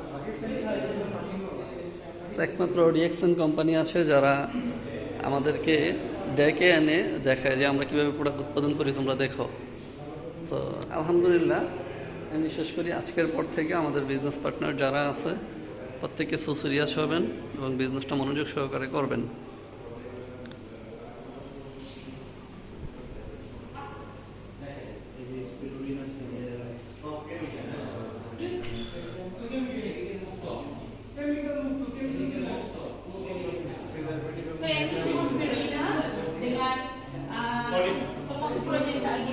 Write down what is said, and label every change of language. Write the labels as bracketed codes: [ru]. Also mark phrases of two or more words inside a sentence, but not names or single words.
[bn] একমাত্র রিঅ্যাকশন কোম্পানি আছে যারা আমাদেরকে ডেকে এনে দেখায় যে আমরা কীভাবে প্রোডাক্ট উৎপাদন করি, তোমরা দেখো। তো আলহামদুলিল্লাহ, আমি বিশ্বাস করি আজকের পর থেকে আমাদের [en] business partner [bn] যারা আছে প্রত্যেকে সিরিয়াস হবেন এবং বিজনেসটা মনোযোগ সহকারে করবেন। [ms] So yang ini semua spirulina dengan semua super jenis algi.